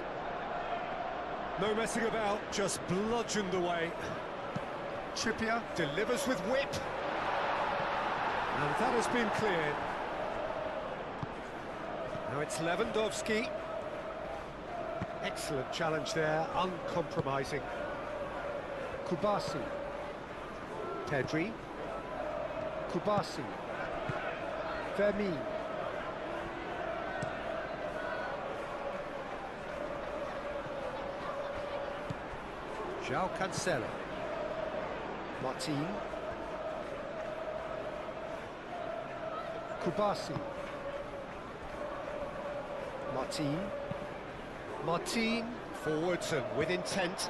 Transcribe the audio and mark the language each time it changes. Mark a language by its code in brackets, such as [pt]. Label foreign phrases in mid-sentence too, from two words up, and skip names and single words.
[en] No messing about, just bludgeoned away. Trippier delivers with whip. And that has been cleared. Now it's Lewandowski. Excellent challenge there, uncompromising. Kubasi. Pedri. Kubasi. Fermin. João Cancelo. Martin. Kubasi. Martin, forwards and with intent.